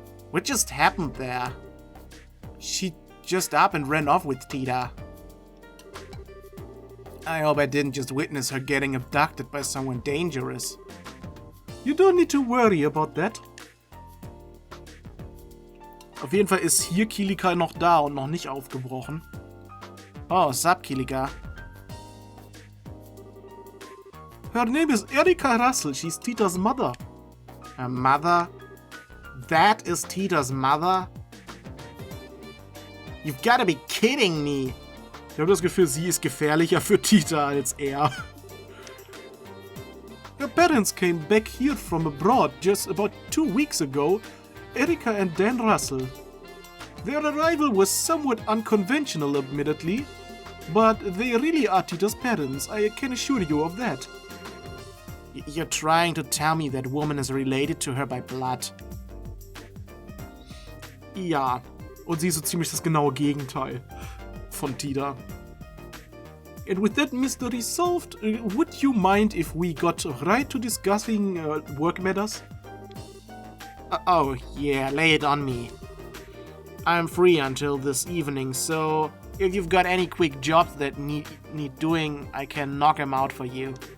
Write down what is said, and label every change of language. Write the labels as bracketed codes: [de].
[en] What just happened there? She just up and ran off with Tita. I hope I didn't just witness her getting abducted by someone dangerous. You don't need to worry about that. [de] Auf jeden Fall ist hier Kilika noch da und noch nicht aufgebrochen. [en] Oh, sup, Kilika. Her name is Erika Russell. She's Tita's mother. Her mother? That is Tita's mother? You've gotta be kidding me. [de] Ich habe das Gefühl, sie ist gefährlicher für Tita als er. [en] Her parents came back here from abroad just about 2 weeks ago. Erika and Dan Russell. Their arrival was somewhat unconventional, admittedly, but they really are Tita's parents, I can assure you of that. You're trying to tell me that woman is related to her by blood. [de] Ja, und sie ist so ziemlich das genaue Gegenteil von Tita. [en] And with that mystery solved, would you mind if we got right to discussing work matters? Oh, yeah, lay it on me. I'm free until this evening, so if you've got any quick jobs that need doing, I can knock them out for you.